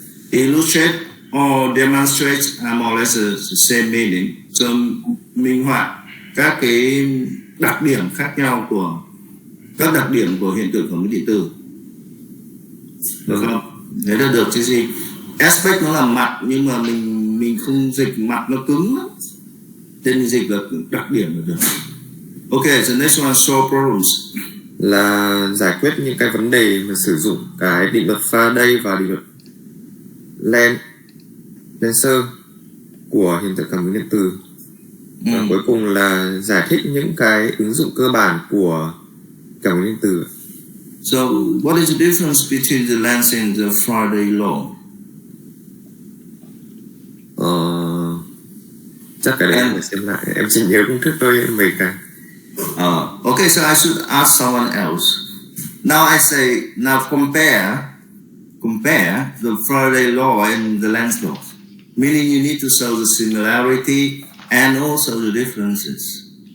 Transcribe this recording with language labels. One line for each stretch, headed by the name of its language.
English: Illustrate or demonstrate are more or less the same meaning.
Vietnamese: So minh họa các cái đặc điểm khác nhau của các đặc điểm của hiện tượng cảm ứng điện tử, được không? Thế là được chứ gì? Aspect nó là mặt, nhưng mà mình không dịch mặt nó cứng lắm, nên mình dịch là đặc điểm là được.
English: Okay, so next one, solve problems.
Vietnamese: Là giải quyết những cái vấn đề mà sử dụng cái định luật Faraday và định luật Lenser của hiện tượng cảm ứng điện tử. Và cuối cùng là giải thích những cái ứng dụng cơ bản của cảm ứng điện tử.
English: So, what is the difference between the Lenz and the Faraday law?
Vietnamese: Chắc cái đấy em phải xem lại. Em chỉ nhớ công thức thôi mấy cái.
English: Okay, so I should ask someone else. Now I say, now compare the Faraday law and the Lenz law. Meaning you need to show the similarity and also the differences.